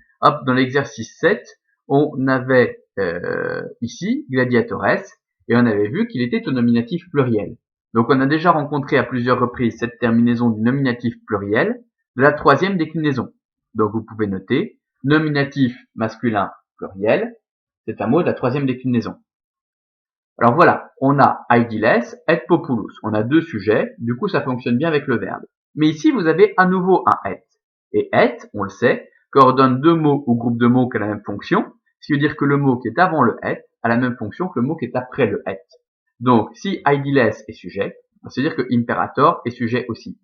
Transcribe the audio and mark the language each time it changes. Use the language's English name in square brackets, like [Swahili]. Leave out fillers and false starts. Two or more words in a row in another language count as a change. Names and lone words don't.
[French] Hop, dans l'exercice 7, on avait ici gladiatores, et on avait vu qu'il était au nominatif pluriel. Donc on a déjà rencontré à plusieurs reprises cette terminaison du nominatif pluriel de la troisième déclinaison. Donc vous pouvez noter, nominatif masculin pluriel, c'est un mot de la troisième déclinaison. Alors voilà, on a aidiles et populus. On a deux sujets, du coup ça fonctionne bien avec le verbe. Mais ici vous avez à nouveau un et. Et et, on le sait, coordonne deux mots ou groupe de mots qui ont la même fonction, ce qui veut dire que le mot qui est avant le et a la même fonction que le mot qui est après le et. Donc, si aidiles est sujet, ça veut dire que imperator est sujet aussi.